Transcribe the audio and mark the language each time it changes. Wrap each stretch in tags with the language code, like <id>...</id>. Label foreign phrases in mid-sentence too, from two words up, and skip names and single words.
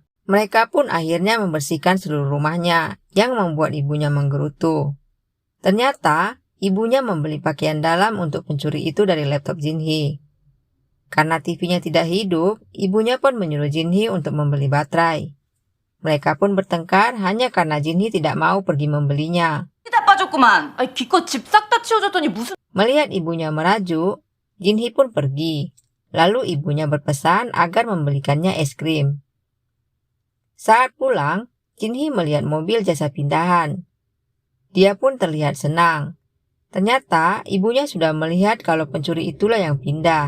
<id>Mereka pun akhirnya membersihkan seluruh rumahnya, yang membuat ibunya menggerutu. Ternyata, ibunya membeli pakaian dalam untuk pencuri itu dari laptop Jinhee. Karena TV-nya tidak hidup, ibunya pun menyuruh Jinhee untuk membeli baterai. Mereka pun bertengkar hanya karena Jinhee tidak mau pergi membelinya.</id> <ko>다 빠졌구만. 아니, 기껏 집 싹 다 치워줬더니 무슨...</ko> <id>Melihat ibunya merajuk, Jinhee pun pergi. Lalu ibunya berpesan agar membelikannya es krim. Saat pulang, Jinhee melihat mobil jasa pindahan. Dia pun terlihat senang. Ternyata ibunya sudah melihat kalau pencuri itulah yang pindah.</id>